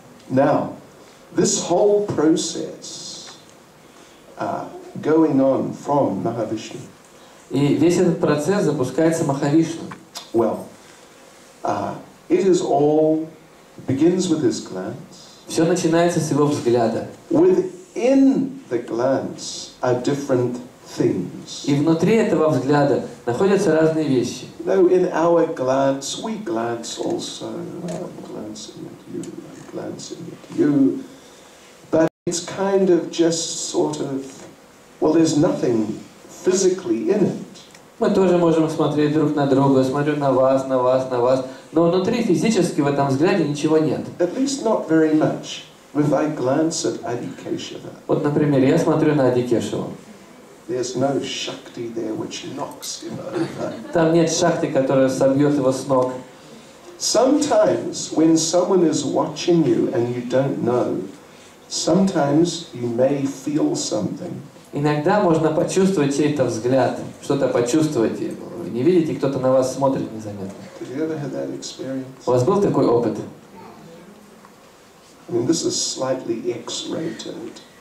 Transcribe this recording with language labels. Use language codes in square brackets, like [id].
[en] Now, this whole process going on from Mahavishnu. [ru] И весь этот процесс запускается Махавишну. [en] Well, it is all begins with his glance. [ru] Все начинается с его взгляда. [en] Within the glance are different things. [ru] И внутри этого взгляда находятся разные вещи. [en] You know, in our glance, we glance also. I'm glancing at you, I'm glancing at you. But it's kind of just sort of, well, there's nothing physically in it. [ru] Мы тоже можем смотреть друг на друга, смотрю на вас, на вас, на вас, но внутри физически в этом взгляде ничего нет. [en] At least not very much. If I glance at Adikeshava, [ru] Вот, например, я смотрю на Адикешеву. [en] there's no Shakti there which knocks him over. [ru] Там нет шахты, которая собьет его с ног. [en] Sometimes when someone is watching you and you don't know, sometimes you may feel something. [ru] Иногда можно почувствовать чей-то взгляд, что-то почувствовать. Вы не видите, кто-то на вас смотрит незаметно. [en] Did you ever have that experience? [ru] У вас был такой опыт? [en] I mean, this is slightly X-rated.